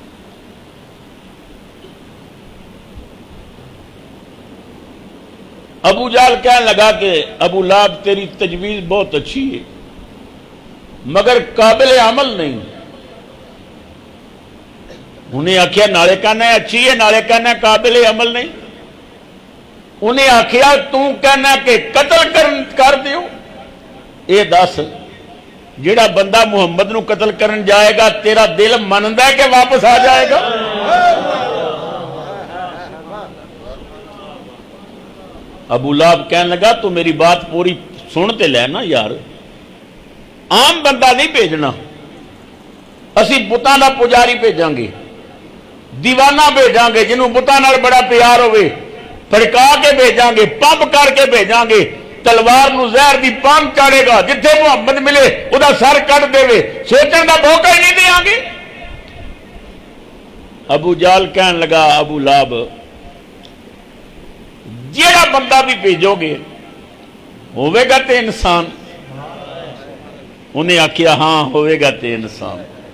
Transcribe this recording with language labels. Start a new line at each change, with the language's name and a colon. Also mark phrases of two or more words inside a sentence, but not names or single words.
Urdu: ابو جہل کہنے لگا کہ ابو لہب تیری تجویز بہت اچھی ہے مگر قابل عمل نہیں۔
Punjabi: انہیں آخیا نالے کہنا ہے اچھی ہے، نالے کہنا ہے قابل عمل نہیں۔ انہیں آخیا تو کہنا کہ قتل کر دیو، اے دس جیڑا بندہ محمد نو قتل کرن جائے گا تیرا دل مندا ہے کہ واپس آ جائے گا؟ ابو لہب کہنے لگا تو میری بات پوری سنتے لینا یار، عام بندہ نہیں بھیجنا، اسی بتاں دا پجاری بھیجاں گے، دیوانہ بھیجاں گے جنہوں بتاں نال بڑا پیار ہوئے، پھڑکا کے بھیجاں گے، پمپ کر کے بھیجاں گے، تلوار نو زہر دی پان چاڑے گا، جتھے محمد ملے او دا سر کٹ دے وے، سوچن دا موقع ہی نہیں دیاں گے۔ ابو جہل کہنے لگا ابو لہب جیڑا بندہ بھی بھیجو گے ہوئے گا تے انسان؟ انہیں آکھیا ہاں ہوئے گا تے انسان۔